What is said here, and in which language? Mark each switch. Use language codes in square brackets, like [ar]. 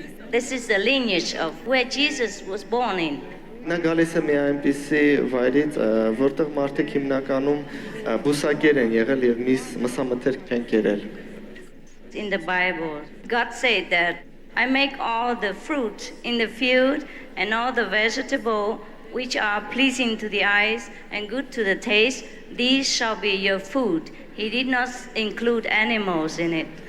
[en] This is the lineage of where Jesus was born in. [hy] Նա գալիս է մի այնպիսի վայրից, որտեղ մարդիկ հիմնականում բուսակեր են եղել եւ մսամթերք չեն կերել։ [en] In the Bible, God said that I make all the fruit in the field and all the vegetable which are pleasing to the eyes and good to the taste, these shall be your food. He did not include animals in it.